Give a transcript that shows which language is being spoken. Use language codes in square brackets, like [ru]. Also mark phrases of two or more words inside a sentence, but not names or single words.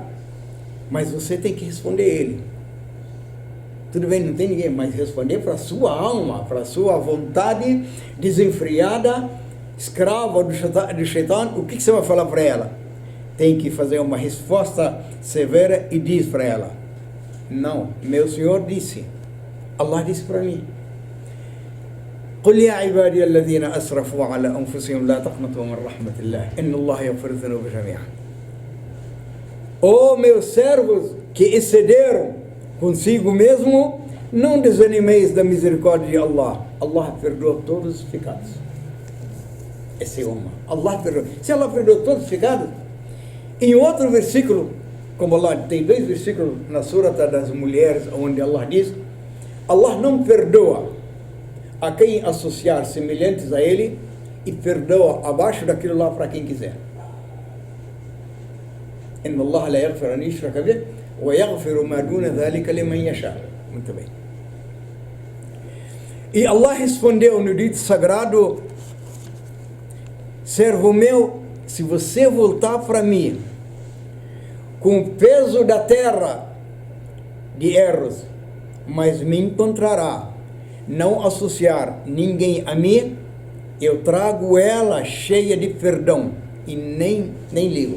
[pt] Mas você tem que responder ele. Tudo bem, não tem ninguém, mas responder para a sua alma, para a sua vontade desenfreada, escrava do Shaitan. O que você vai falar para ela? Tem que fazer uma resposta severa e diz para ela, não, meu Senhor disse, Allah disse para mim, [ar] قل يا عبادي الذين أسرفوا على أنفسهم لا تقنطوا من رحمة الله إن الله يغفر الذنوب جميعا. [pt] Ó meus servos que excederam consigo mesmo, não desanimeis da misericórdia de Allah. Allah perdoa todos os pecados. Esse é uma. Allah perdoa. Se Allah perdoa todos os pecados, em outro versículo, como Allah tem 2 versículos na Surata das Mulheres, onde Allah diz, Allah não perdoa a quem associar semelhantes a Ele e perdoa abaixo daquilo lá para quem quiser. [ar] إن الله لا يغفر أن يشرك به ويغفر ما دون ذلك لمن يشاء. [pt] Muito bem. E Allah respondeu no dito sagrado, servo meu, se você voltar para mim com o peso da terra de erros, mas me encontrará, não associar ninguém a mim, eu trago ela cheia de perdão e nem ligo.